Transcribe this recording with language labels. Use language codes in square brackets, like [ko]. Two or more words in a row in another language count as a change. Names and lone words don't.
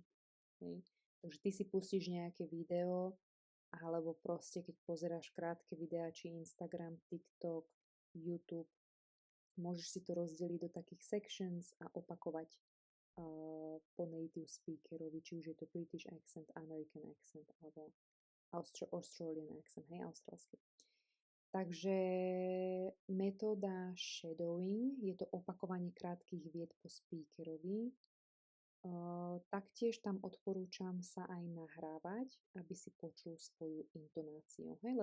[sk] Takže ty si pustíš nejaké video, alebo proste keď pozeráš krátke videá, či Instagram, TikTok, YouTube, môžeš si to rozdeliť do takých sections a opakovať po [en] native speakerovi, [sk] či už je to [en] British accent, American accent, [sk] alebo [en] Australian accent, [sk] hej, australský. Takže metóda shadowing je to opakovanie krátkych vied po speakerovi. Taktiež tam odporúčam sa aj nahrávať, aby si počul svoju intonáciu, hej?